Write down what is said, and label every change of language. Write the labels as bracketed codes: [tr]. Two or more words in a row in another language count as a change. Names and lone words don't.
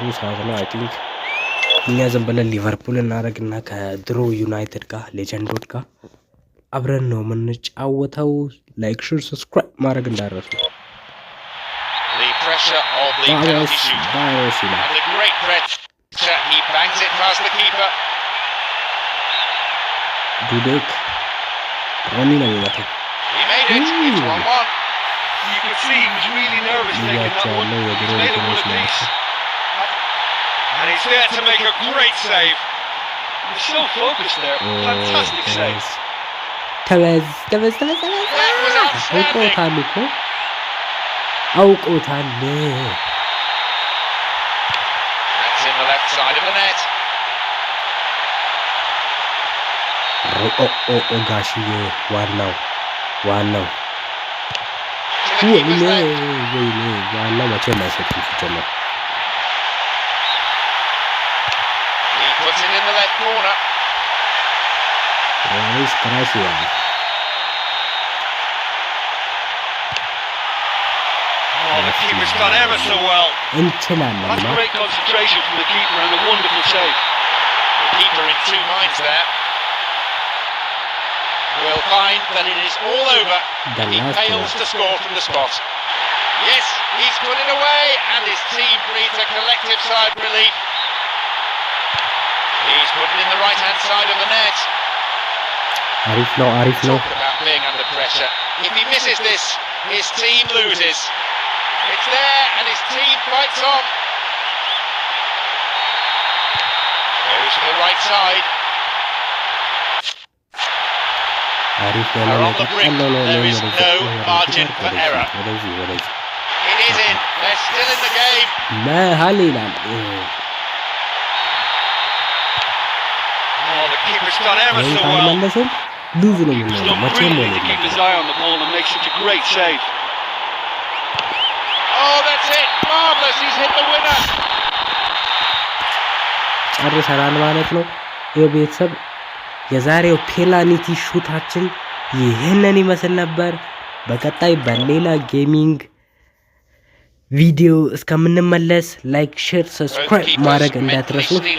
[am] ሰዓት ነው። [en] I think [am] እኛ ዝም ብለን ሊቨርፑል እናደርግና ከድሮ ዩናይትድ ጋር ሌጀንዶች ጋር አብረን ነው የምንጫወተው። [en] like share subscribe [am] ማድረግ እንዳረሱ። ዱዴክ ሮኒ ነው የሚመታው። ልያቸዋለሁ የድሮ እንትኖች ናቸው። [en] And he's there to make a great save. He's so focused there. Fantastic save. [am] አውቀውታል እኮ አውቀውታል። [en] That's in the left side of the net. [am] ጋሽዬ ዋናው ዋናው ወይኔ ዋናው መቼም አይሰጥም ሲጀመር። [en] Puts it in the left corner. Nice Croatia. Oh, the keeper's done ever so well. [am] እንችላለን። [en] That's great concentration from the keeper and a wonderful save. The keeper in two minds there. We'll find that it is all over if he fails to score from the spot. Yes, he's put it away and his team breathes a collective sigh of relief. He's put it in the right-hand side of the net. [am] አሪፍ ነው [en] Talk about being under pressure. If he misses this, his team loses. It's there and his team fights on. Goes to the right side. [am] አሪፍ ነው። [en] They're on the brink. There is no margin for error. It is in. They're still in the game. [am] መሀል ይላል። [en] Oh, the keeper's done ever so well. [am] ካልመለስን ሉዝ ነው [en] He's [am] የሚሆነው። [en] done [am] መቼም [en] brilliantly to keep his eye on the ball and make such a great save. Oh, that's it. Marvellous. He's hit the winner. [am] ጨርሰናል ማለት ነው። የቤተሰብ የዛሬው ፔናልቲ ሹታችን ይህንን ይመስል ነበር። በቀጣይ በሌላ [en] gaming video [am] እስከምንመለስ [en] like share subscribe [am] ማድረግ እንዳትረሱ።